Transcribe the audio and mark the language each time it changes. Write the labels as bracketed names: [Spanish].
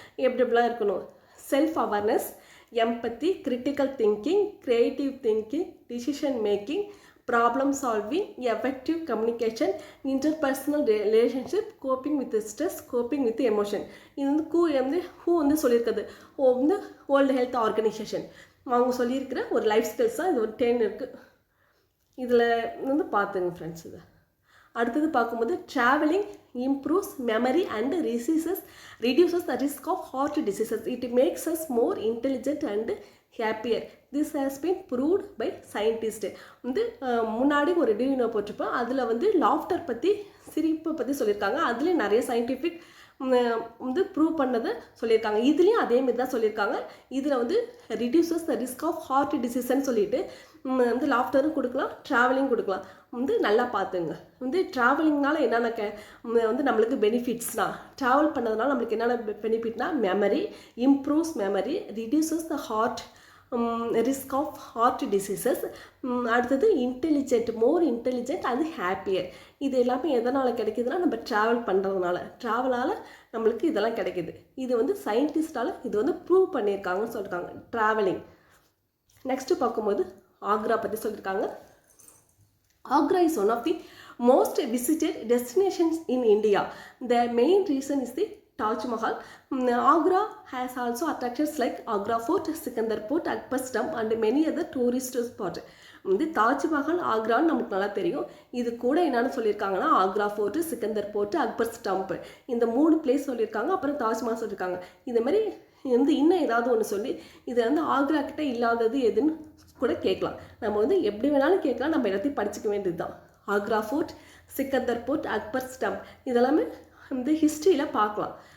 [Tamil] எப்படிலாம் இருக்கணும்: [English] Self awareness, empathy, critical thinking, creative thinking, decision making, problem solving, effective communication, interpersonal relationship, coping with stress, coping with emotion. [Tamil] இது வந்து who வந்து சொல்லியிருக்கிறது வந்து world health organisation அவங்க சொல்லியிருக்கிற ஒரு லைஃப் ஸ்கில்ஸ் தான். இது ஒரு 10 இருக்குது. இதில் வந்து பார்த்துங்க ஃப்ரெண்ட்ஸ். இது அடுத்தது பார்க்கும்போது [English] Travelling improves memory and reduces the risk of heart diseases. It makes us more intelligent and happier. This has been proved by scientist. [Tamil] வந்து முன்னாடி ஒரு டியூனோ போட்டிருப்போம், அதில் வந்து லாஃப்டர் பற்றி, சிரிப்பை பற்றி சொல்லியிருக்காங்க. அதுலேயும் நிறைய சயின்டிஃபிக் வந்து ப்ரூவ் பண்ணதை சொல்லியிருக்காங்க. இதுலேயும் அதேமாரி தான் சொல்லியிருக்காங்க. இதில் வந்து reduces the risk of heart டிசீஸ்ன்னு சொல்லிட்டு வந்து லாஃப்டரும் கொடுக்கலாம், ட்ராவலிங் கொடுக்கலாம். வந்து நல்லா பார்த்துங்க. வந்து ட்ராவலிங்னால என்னென்ன வந்து நம்மளுக்கு பெனிஃபிட்ஸ்னா, ட்ராவல் பண்ணதுனால நம்மளுக்கு என்னென்ன பெனிஃபிட்னா, memory improves, memory reduces the heart risk of heart diseases. அடுத்தது intelligent, more intelligent and happier. இது எல்லாமே எதனால் கிடைக்குதுன்னா, நம்ம ட்ராவல் பண்ணுறதுனால, ட்ராவலால் நம்மளுக்கு இதெல்லாம் கிடைக்கிது. இது வந்து சயின்டிஸ்டால் இது வந்து ப்ரூவ் பண்ணியிருக்காங்கன்னு சொல்லியிருக்காங்க, ட்ராவலிங். நெக்ஸ்ட்டு பார்க்கும்போது ஆக்ரா பற்றி சொல்லியிருக்காங்க. [English] Agra is one of the most visited destinations in India. The main reason is the Taj Mahal. Agra has also attractions like Agra Fort, Sikandar Fort, Akbar Stump and many other tourist spots. [Tamil] வந்து தாஜ்மஹால் ஆக்ரான்னு நமக்கு நல்லா தெரியும். இது கூட என்னென்னு சொல்லியிருக்காங்கன்னா, Agra fort, Sikandar fort, Akbar stump, இந்த 3 place சொல்லியிருக்காங்க. அப்புறம் தாஜ்மஹால் சொல்லியிருக்காங்க. இது மாதிரி வந்து இன்னும் ஏதாவது ஒன்று சொல்லி இது வந்து ஆக்ரா கிட்ட இல்லாதது எதுன்னு கூட கேட்கலாம். நம்ம வந்து எப்படி வேணாலும் கேட்கலாம், நம்ம எல்லாத்தையும் படிச்சுக்க வேண்டியது தான். Agra fort, Sikandar fort, Akbar stump, இதெல்லாமே வந்து ஹிஸ்ட்ரியில் பார்க்கலாம்.